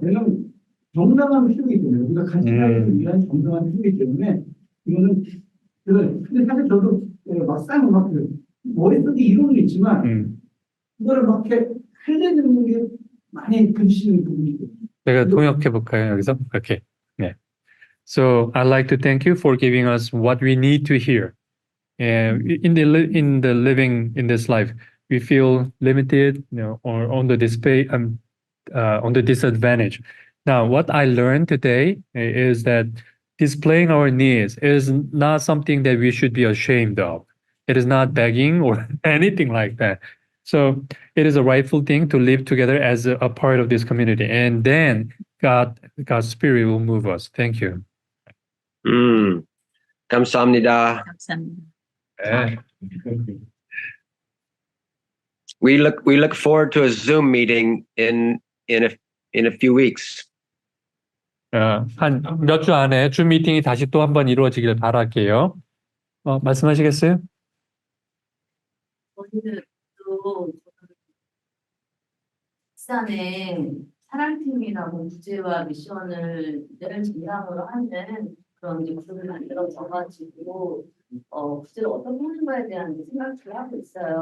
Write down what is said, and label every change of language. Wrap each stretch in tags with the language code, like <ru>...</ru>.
<ko>왜냐하면 정당한 필요이기 때문에 우리가 같이 살기 위한 정당한 필요이기 때문에 이거는 근데 사실 저도 막상 막 머릿속에 이론은 있지만 그거를 막 이렇게 살려내는 게 많이 그리시는 부분이 있거든요. 제가 통역해 볼까요 여기서?</ko> <en>Okay. Yeah. So I'd like to thank you for giving us what we need to hear. In the living in this life, we feel limited, or on the disadvantage. Now, what I learned today is that displaying our needs is not something that we should be ashamed of. It is not begging or anything like that. So it is a rightful thing to live together as a part of this community. And then God's Spirit will move us. Thank you.</en> <ko>감사합니다. 감사합니다. 네.</ko> <en>We look forward to a Zoom meeting in a few weeks.</en> <ko>한 몇 주 안에 줌 미팅이 다시 또 한 번 이루어지길 바랄게요. 말씀하시겠어요? 저희는 또 익산에 사랑팀이라고 주제와 미션을 늘 중심으로 하는 그런 이제 그룹을 만들어져가지고 구체를 어떻게 하는 거에 대한 생각을 하고 있어요.</ko>